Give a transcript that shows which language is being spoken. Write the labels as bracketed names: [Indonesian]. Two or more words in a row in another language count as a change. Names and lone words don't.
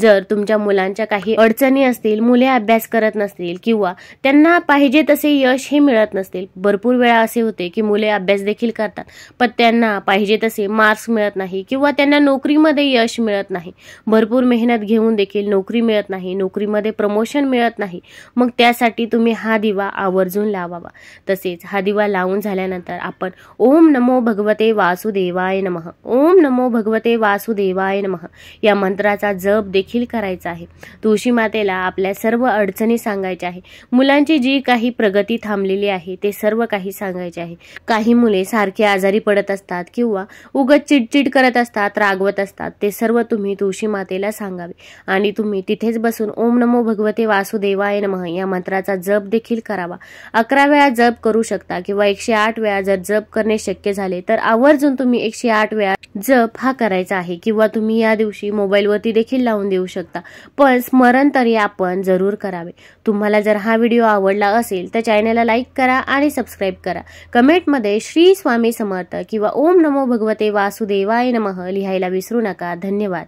[Marathi] जर तुमच्या मुलांच्या काही अडचणी असतील, मुले अभ्यास करत नसतील किंवा त्यांना पाहिजे तसे यश हे मिळत नसतील, भरपूर वेळा असे होते की मुले अभ्यास देखील करतात पण त्यांना पाहिजे तसे मार्क्स मिळत नाही किंवा त्यांना नोकरीमध्ये यश मिळत नाही, भरपूर मेहनत घेऊन देखील नोकरी मिळत नाही, नोकरीमध्ये प्रमोशन मिळत नाही, मग त्यासाठी तुम्ही हा दिवा आवर्जून लावावा. तसेच हा दिवा लावून झाल्यानंतर आपण [Sanskrit] ओम नमो भगवते वासुदेवाय नमः, ओम नमो भगवते वासुदेवाय नमः [Marathi] या मंत्राचा जप देखील करायचा आहे. तुळशी मातेला आपल्या सर्व अडचणी सांगायच्या आहे. मुलांची जी काही प्रगती थांबलेली आहे ते सर्व काही सांगायचे आहे. काही मुले सारखे आजारी पडत असतात किंवा उगाच चिडचिड करत असतात, रागवत असतात, ते सर्व तुम्ही तुळशी मातेला सांगावे आणि तुम्ही तिथेच बसून [Sanskrit] ओम नमो भगवते वासुदेवाय नमः [Marathi] या मंत्राचा जप देखील करावा. 11 वेळा जप करू शकता किंवा 108 वेळा जर जप करणे शक्य झाले तर आवर्जून तुम्ही 108 वेळा जप हा करायचा आहे किंवा तुम्ही या दिवशी मोबाईलवरती देखील लावून देऊ शकता, पण स्मरण तरी आपण जरूर करावे. तुम्हाला जर हा व्हिडिओ आवडला असेल तर चॅनलला लाईक करा आणि सबस्क्राईब करा. कमेंटमध्ये श्री स्वामी समर्थ किंवा [Sanskrit] ओम नमो भगवते वासुदेवाय नमः [Marathi] लिहायला विसरू नका. धन्यवाद.